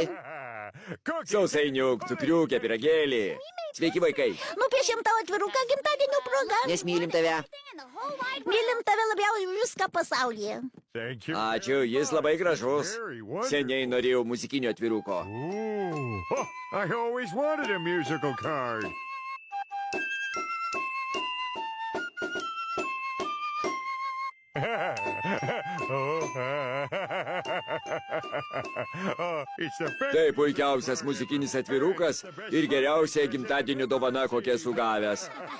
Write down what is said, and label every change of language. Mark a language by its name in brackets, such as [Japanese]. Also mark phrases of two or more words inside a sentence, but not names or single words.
[Lithuanian] Sausainiuk, Cukriukė, Pyragėlį. Sveiki, vaikai. Nupiešėm tau atviruką gimtadienio proga. Nes mylim tave. Mylim tave labiau už viską pasaulyje. Ačiū, jis labai gražus. Seniai norėjau muzikinio atviruko. [English] I always wanted a musical card. [Lithuanian] Tai puikiausias muzikinis atvirukas ir geriausia gimtadienio dovana, kokią esu gavęs.